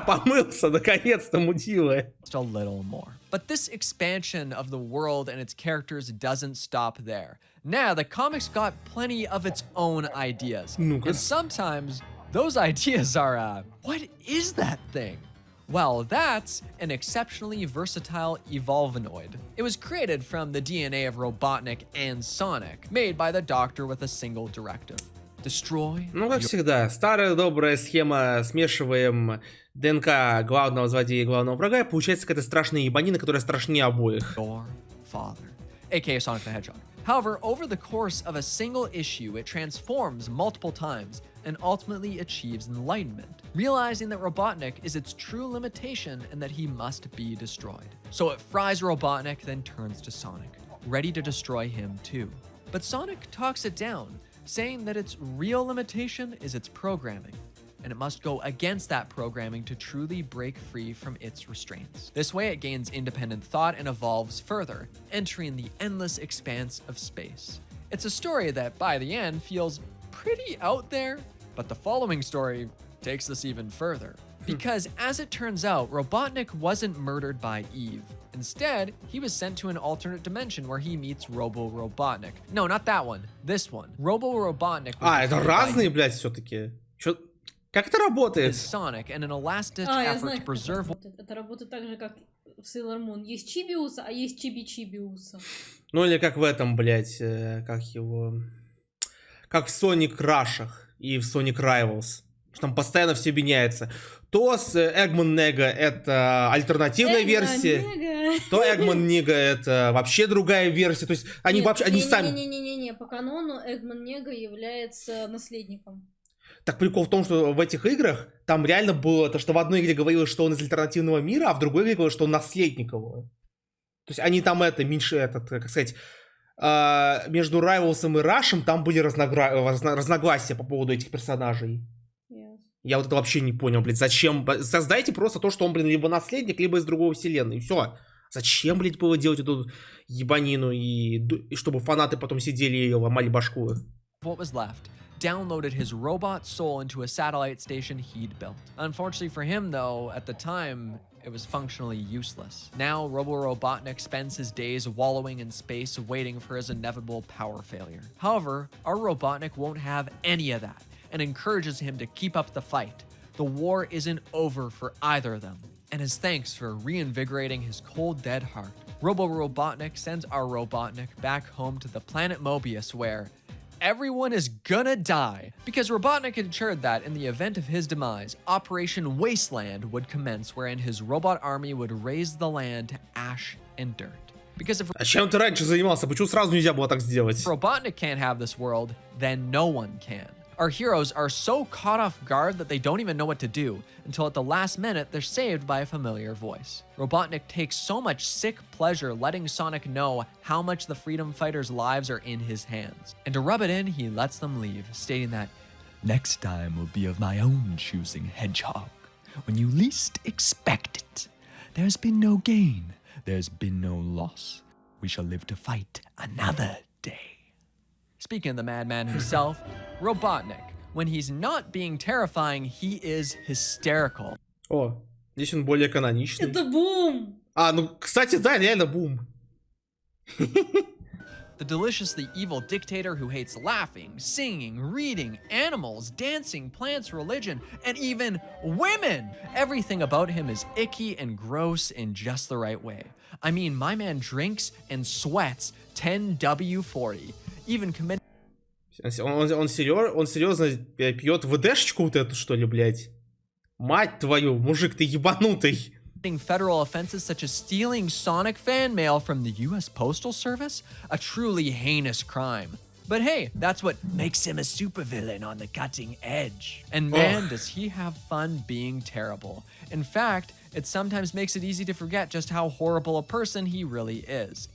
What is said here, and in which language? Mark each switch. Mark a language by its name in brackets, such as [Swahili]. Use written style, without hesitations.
[Russian] Помылся, наконец-то, мудила. [English] Just a little more. But this expansion of the world and its characters doesn't stop there. Now, the comics got plenty of its own ideas. And sometimes those ideas are, what is that thing? Well, that's an exceptionally versatile Evolvinoid. It was created from the DNA of Robotnik and Sonic, made by the Doctor with a single directive. Destroy. [Russian] Ну, как всегда, старая добрая схема, смешиваем ДНК главного злодея и главного врага, и получается какая-то страшная ебанина, которая страшнее обоих. [English] Your father, aka Sonic the Hedgehog. However, over the course of a single issue, it transforms multiple times and ultimately achieves enlightenment, realizing that Robotnik is its true limitation and that he must be destroyed. So it fries Robotnik, then turns to Sonic, ready to destroy him too. But Sonic talks it down, saying that its real limitation is its programming, and it must go against that programming to truly break free from its restraints. This way it gains independent thought and evolves further, entering the endless expanse of space. It's a story that, by the end, feels pretty out there, but the following story takes this even further. Because, as it turns out, Robotnik wasn't murdered by Eve. Instead, he was sent to an alternate dimension where he meets Robo-Robotnik. No, not that one. This one. Robo-Robotnik. [Russian] А, это разные, блядь, все-таки. Как это работает? [English] Sonic and an last-ditch effort to preserve. [Russian] Это работает так же, как в Sailor Moon. Есть Чибиуса, а есть Чиби-Чибиуса. Ну или как в этом, блядь, как его... Как в Sonic Rush'ах и в Sonic Rivals. Там постоянно все меняется. То с Эгман Нега это альтернативная версия, то Эгман Нега это вообще другая версия. То есть они вообще, они сами... Не-не-не, по канону Эгман Нега является наследником. Так прикол в том, что в этих играх там реально было то, что в одной игре говорилось, что он из альтернативного мира, а в другой игре говорилось, что он наследник его. То есть они там меньше, как сказать, между Райвелсом и Рашем там были разногласия по поводу этих персонажей. Я вот это вообще не понял, блядь, зачем? Создайте просто то, что он, блин, либо наследник, либо из другой вселенной, и все. Зачем, блядь, было делать эту ебанину, и чтобы фанаты потом сидели и ломали башку? [English] What was left? Downloaded his robot soul into a satellite station he'd built. Unfortunately for him, though, at the time, it was functionally useless. Now, Robo-Robotnik spends his days wallowing in space, waiting for his inevitable power failure. However, our Robotnik won't have any of that, and encourages him to keep up the fight. The war isn't over for either of them. And as thanks for reinvigorating his cold, dead heart, Robo-Robotnik sends our Robotnik back home to the planet Mobius, where everyone is gonna die. Because Robotnik ensured that, in the event of his demise, Operation Wasteland would commence, wherein his robot army would raze the land to ash and dirt. Because if [Russian] чем ты раньше занимался? Почему сразу нельзя было так сделать? [English] Robotnik can't have this world, then no one can. Our heroes are so caught off guard that they don't even know what to do, until at the last minute they're saved by a familiar voice. Robotnik takes so much sick pleasure letting Sonic know how much the freedom fighters' lives are in his hands. And to rub it in, he lets them leave, stating that, "Next time will be of my own choosing, Hedgehog, when you least expect it. There's been no gain, there's been no loss. We shall live to fight another day." Speaking of the madman himself, Robotnik, when he's not being terrifying, he is hysterical. [Russian] О, здесь он более каноничный. Это Бум! А, ну, кстати, да, реально Бум. [English] The deliciously evil dictator who hates laughing, singing, reading, animals, dancing, plants, religion, and even women. Everything about him is icky and gross in just the right way. I mean, my man drinks and sweats 10W40. Even commit. [Russian] Он серьезно пьет ВДшечку вот эту, что ли, блядь? Мать твою, мужик, ты ебанутый. [English] Federal offenses such as stealing Sonic fan mail from the US Postal Service, a truly heinous crime. But hey, that's what makes him a supervillain on the cutting edge. And man, does he have fun being terrible. In fact, it sometimes makes it easy to forget just how horrible a person he really is.